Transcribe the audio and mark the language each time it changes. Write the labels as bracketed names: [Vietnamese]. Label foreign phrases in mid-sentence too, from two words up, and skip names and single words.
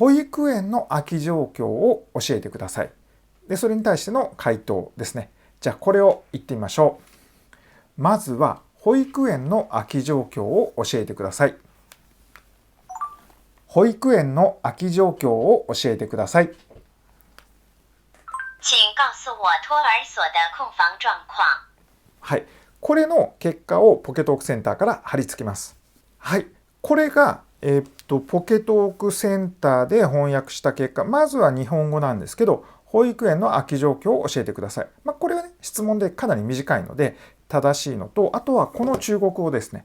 [Japanese] 保育園の空き状況を教えてください。で、それに対しての回答ですね。じゃあ、これを言ってみましょう。まずは、保育園の空き状況を教えてください。保育園の空き状況を教えてください。 [Chinese] 請告诉我托儿所的空房状況。 [Japanese] はい。これの結果をポケトークセンターから貼り付けます。はい。これがポケトークセンターで翻訳した結果、まずは日本語なんですけど、保育園の空き状況を教えてください。これはね、質問でかなり短いので正しいのと、あとはこの中国語ですね。